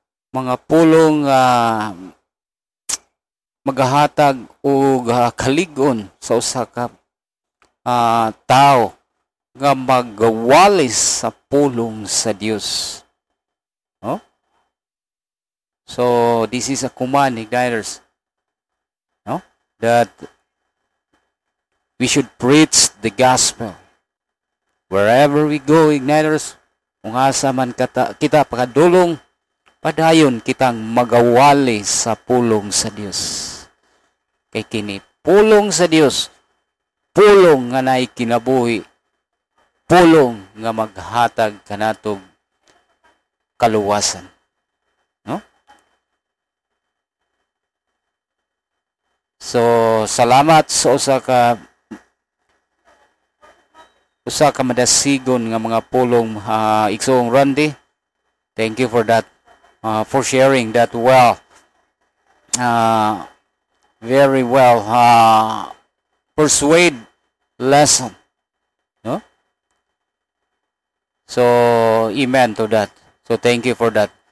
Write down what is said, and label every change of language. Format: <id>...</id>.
<ceb>Mga pulong maghatag og kaligon sa usa ka tao nga magwalis sa pulong sa Dios. No?</ceb> <en>So this is a command, igniters, no? That we should preach the gospel wherever we go, igniters.</en> <ceb>Kung asa man kita pagadulong, padayon kitang magawali sa pulong sa Dios. Kay kini pulong sa Dios, pulong nga naay kinabuhi, pulong nga maghatag kanatog kaluwasan. So, salamat sa usa ka madasigon nga mga pulong, Iksoong Randy.</ceb> <en>Thank you for that, for sharing that well. Very well persuade lesson. No? So, amen to that. So, thank you for that.</en>